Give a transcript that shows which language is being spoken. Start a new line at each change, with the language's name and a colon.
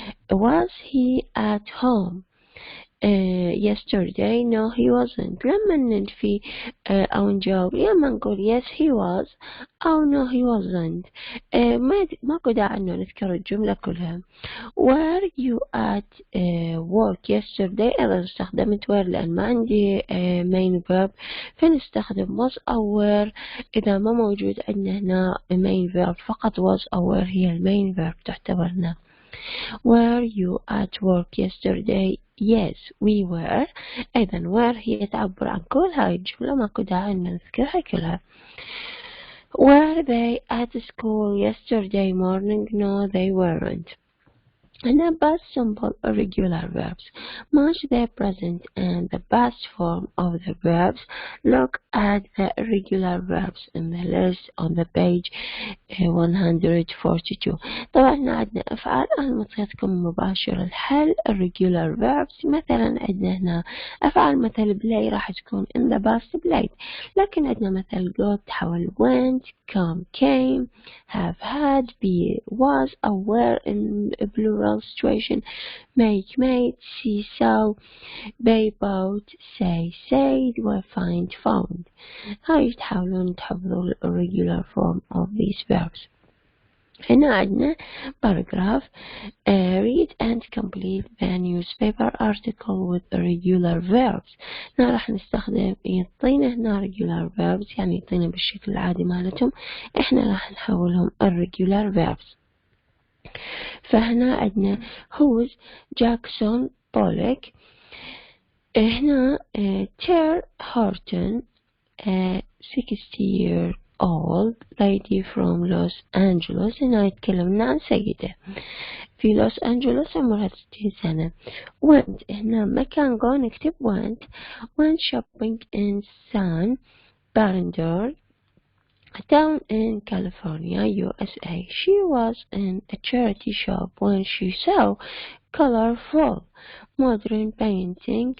English: Was he at home yesterday? No, he wasn't.
Arabic: لما ننفي أو نجاوب يا ما نقول
English: yes he was
Arabic: أو
English: no he wasn't.
Arabic: ماكو داعي إنه نذكر الجملة كلها.
English: Were you at work yesterday؟
Arabic: أنا استخدمت
English: were
Arabic: لأن ما عندي
English: main verb فنستخدم was أو were.
Arabic: إذا ما موجود عندنا هنا main verb فقط was أو were هي main verb تعتبر هنا.
English: Were you at work yesterday? Yes, we were.
Arabic: أيضا were هي تعبر عن كل هاي الجملة ماكو داعي إن نذكرها كلها.
English: Were they at school yesterday morning? No, they weren't. هنا past simple irregular verbs. Match the present and the past form of the verbs. Look at the irregular verbs in the list on the page 142.
Arabic: طبعا عندنا أفعال أنمطيتكم مباشر الحل irregular verbs. مثلا عندنا هنا أفعال مثل
English: play
Arabic: راح تكون
English: in the past played،
Arabic: لكن عندنا مثل
English: go تحول went come came have had be was أو were in plural situation make made see saw they bought say said وfind found.
Arabic: هاي تحاولون تحفظوا ال
English: irregular form of these verbs.
Arabic: هنا عندنا
English: paragraph read and complete the newspaper article with irregular verbs.
Arabic: هنا راح نستخدم يعطينا هنا regular verbs يعني يعطينا بالشكل العادي مالتهم، احنا راح نحولهم irregular verbs. فهنا عندنا whose Jackson Pollock
English: هنا Ter Horton, a 60-year-old lady from Los Angeles.
Arabic: هنا يتكلمنا عن سيدة في لوس أنجلوس عمرها 60 سنة.
English: went
Arabic: هنا مكان
English: go
Arabic: نكتب
English: went shopping in San Bernardino, a town in California, USA. She was in a charity shop when she saw colorful modern painting.